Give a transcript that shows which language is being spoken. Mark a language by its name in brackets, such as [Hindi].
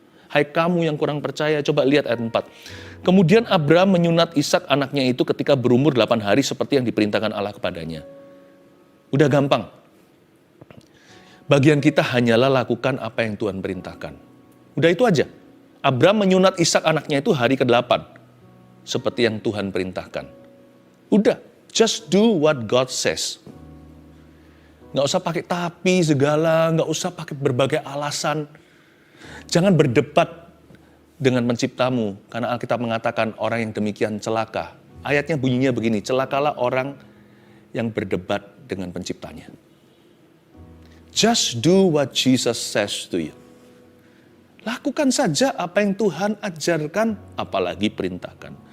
[Indonesian] Hai kamu yang kurang percaya, coba lihat ayat 4. Kemudian Abraham menyunat Ishak anaknya itu ketika berumur 8 hari seperti yang diperintahkan Allah kepadanya. Udah gampang. Bagian kita hanyalah lakukan apa yang Tuhan perintahkan. Udah itu aja. Abraham menyunat Ishak anaknya itu hari ke-8. Seperti yang Tuhan perintahkan. Udah, [English] just do what God says. [Indonesian] Nggak usah pakai tapi segala, nggak usah pakai berbagai alasan. Jangan berdebat dengan penciptamu, karena Alkitab mengatakan orang yang demikian celaka. Ayatnya bunyinya begini, celakalah orang yang berdebat dengan penciptanya. [English] Just do what Jesus says to you. [Indonesian] Lakukan saja apa yang Tuhan ajarkan, apalagi perintahkan.